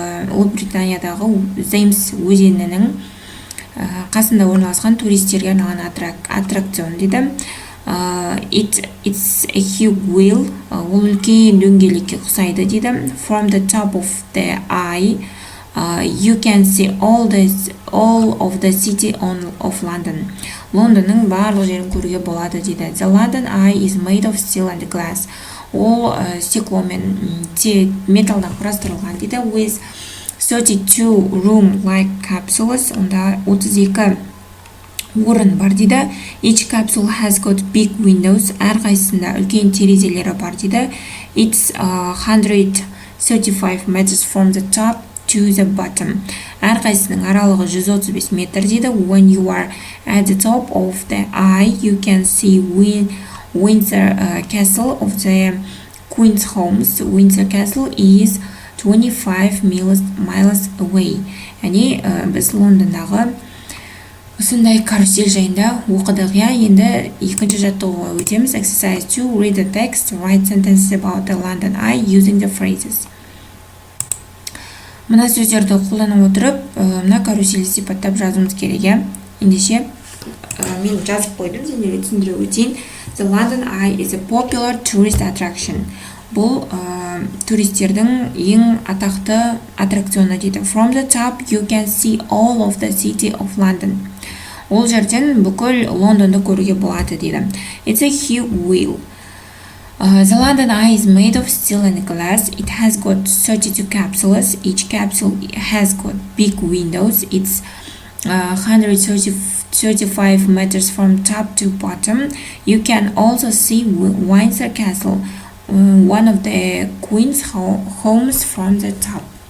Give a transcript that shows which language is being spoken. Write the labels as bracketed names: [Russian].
[Kazakh] Ұлыбританиядағы Thames өзенінің қасында орналасқан туристерге арналған аттракцион дейді. [English] It's a huge wheel. [Kazakh] Ол үлкен дөңгелекке ұқсайды дейді. [English] From the top of the eye, you can see all of the city of London. [Kazakh] Лондонның барлық жерін көруге болады дейді. [English] The London Eye is made of steel and glass. [Kazakh] Ол стекло мен металдан құрастырылған дейді. [English] With 32 room-like capsules. [Kazakh] Онда 32 орын бар дейді. [English] Each capsule has got big windows. [Kazakh] Әрқайсысында үлкен терезелері бар дейді. [English] It's 135 meters from the top to the bottom. [Kazakh] Әрқайсының аралығы 135 метр дейді. [English] When you are at the top of the eye, you can see Windsor Castle of the Queen's Homes. Windsor Castle is 25 miles away. [Kazakh] Яғни біз Лондондағы осындай карусель жайында оқыдық, я. Енді екінші жаттығуға өтеміз. [English] Exercise 2. Read the text. Write sentences about the London Eye using the phrases. [Kazakh] Мына сөздерді қолданып отырып, мына карусельді сипаттап жазуымыз керек, я. Ендеше мен жазып қойдым, сендерге түсіндіре өтейін. [English] The London Eye is a popular tourist attraction. [Kazakh] Бұл туристердің ең атақты аттракционы дейді. [English] From the top, you can see all of the city of London. [Kazakh] Ол жерден бүкіл Лондонды көруге болады дейді. [English] It's a huge wheel. The London Eye is made of steel and glass. It has got 32 capsules. Each capsule has got big windows. It's 135 meters from top to bottom. You can also see Windsor Castle, one of the Queen's homes from the top.